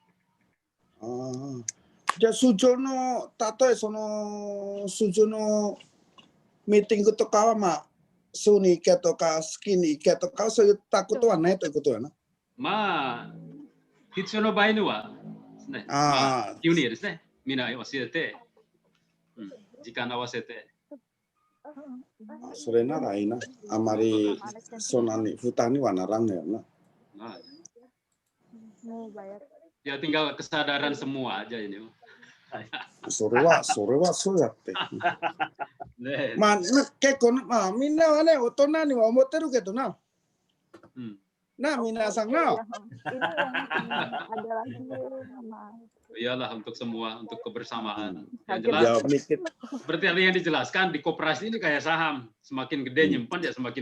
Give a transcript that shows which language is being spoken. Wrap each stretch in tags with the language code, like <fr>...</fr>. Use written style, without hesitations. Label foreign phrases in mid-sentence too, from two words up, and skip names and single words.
<ja>じゃあ、通常の、例えその、通常のミーティングとかは、まあ、週に行けとか、好きに行けとか、そういったことはないということやな。まあ、必要の場合にはですね、急にですね、みんな教えて、時間合わせて。それならいいな。あまりそんなに負担にはならんのよな。</ja> <id>Ya tinggal kesadaran semua aja ini.</id> <ja>それはそうやって。まあ結構まあみんなはね大人には思ってるけどな。</ja> <id>Nah,</id> <ja>みなさんの.</ja> <id>Ada lagi Mas. Iyalah untuk semua, untuk kebersamaan. Yang Kaget. jelas, Jawab dikit. seperti yang dijelaskan di koperasi ini kayak saham, semakin gede nyimpan ya semakin</id>